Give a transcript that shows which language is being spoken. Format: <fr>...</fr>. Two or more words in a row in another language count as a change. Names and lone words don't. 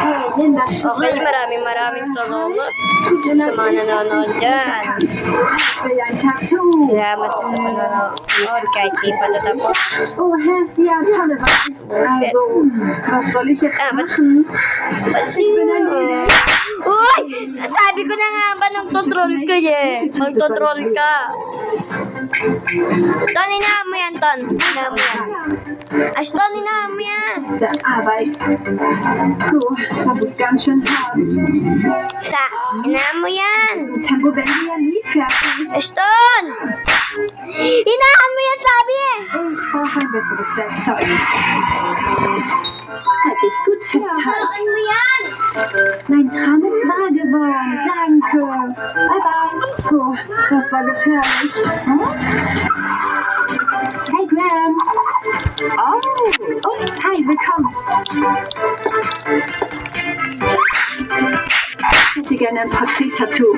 <de>Nimm das Okay, zurück.</de> <tl>maraming salamat sa mga nanonood dyan.</tl> <de>Ich will ein Tattoo.</de> <tl>Salamat sa panonood kahit di pa natapos.</tl> <de>Oh, hä? Ja, tolle Wahl. Also, was soll ich jetzt machen? Ich bin ein Idee.</de> <tl>Uy! Sabi ko na nga ba nagtotroll ka eh. Magtotroll ka. Ton, inahan mo yan, Ton. Inahan mo yan. Ashton, inahan mo yan.</tl> <de>Der Arbeit. Puh, das ist ganz schön hart.</de> <tl>Sa, inahan mo yan.</tl> <de>Im Tempo werden wir ja nie fertig.</de> <tl>Ashton! Inahan mo yan, sabi eh.</tl> <de>Ich brauche ein besseres Werkzeug. Halt dich gut fest, halt.</de> <tl>Halaan mo yan.</tl> <de>Mein Traum ist wahr geworden. Danke.</de> <en>Bye bye.</en> <de>Puh, das war gefährlich. Hey, Graham. Oh, hi, willkommen. Ich hätte gerne ein Porträt-Tattoo.</de>